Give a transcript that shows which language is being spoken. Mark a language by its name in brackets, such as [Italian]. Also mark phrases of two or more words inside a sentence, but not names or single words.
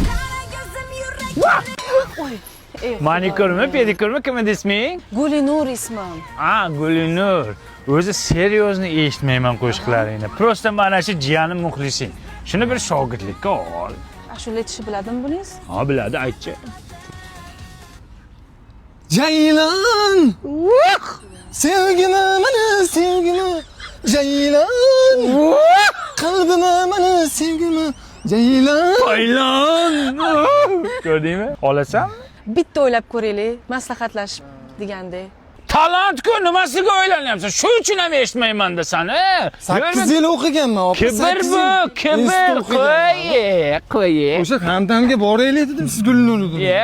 [Uzbek] Manikurmi, pedikurmi, kim edi isming? Gulinur ismim. Ha, Gulinur. O'zi seryozni eshitmayman qo'shiqlaringni. Prosta mana shu jiyanim muxlising. Shuni bir shogirdlikka ol. Ashula aytishni biladimi buningiz? Ha, biladi, aytchi. [Turkish] Ceylan! Sevgime bana sevgime Ceylan! Kalbime bana sevgime Ceylan! Ceylan! [Uzbek] Ko'rdingmi? Olasanmi? Bitta o'ylab ko'raylik, maslahatlashib degandek. Talant-ku, nimasiga o'ylanyapsan? Shu uchun ham eshitmayman-da seni. 8 yil o'qiganman, opa. Kibr bu, kibr. Qo'y. O'sha hamdamga boraylik dedim, siz Gulinur dedingiz.